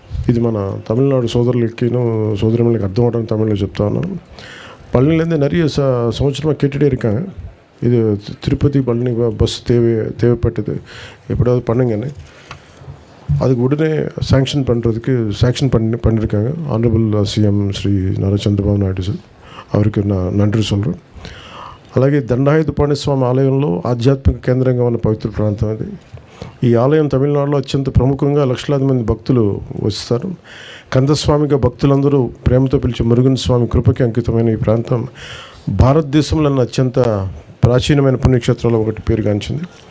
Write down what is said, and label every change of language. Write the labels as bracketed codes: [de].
[te] ఇది మన తమిళనాడు సోదరులకి అర్థం అవడానికి తమిళ్లో చెప్తా ఉన్నాను. [ta] பழனிலேருந்து நிறைய సంవత్సరமாக கேட்டுகிட்டே இருக்காங்க. இது திருப்பதி பழனி பஸ் தேவைப்பட்டது, எப்படியாவது பண்ணுங்கன்னு. அதுக்கு உடனே சாங்ஷன் பண்ணியிருக்காங்க ஆனரபிள் சிஎம் ஸ்ரீ நாரா చంద్రబాబు నాయుడు సార్, அவருக்கு நான் நன்றி சொல்கிறேன். [te] అలాగే దండాయుధపాణి స్వామి ఆలయంలో ఆధ్యాత్మిక కేంద్రంగా ఉన్న పవిత్ర ప్రాంతం అది. ఈ ఆలయం తమిళనాడులో అత్యంత ప్రముఖంగా లక్షలాది మంది భక్తులు వస్తారు. కందస్వామిగా భక్తులందరూ ప్రేమతో పిలిచే మురుగన్ స్వామి కృపకి అంకితమైన ఈ ప్రాంతం భారతదేశంలో అత్యంత ప్రాచీనమైన పుణ్యక్షేత్రాల్లో ఒకటి పేరుగాంచింది.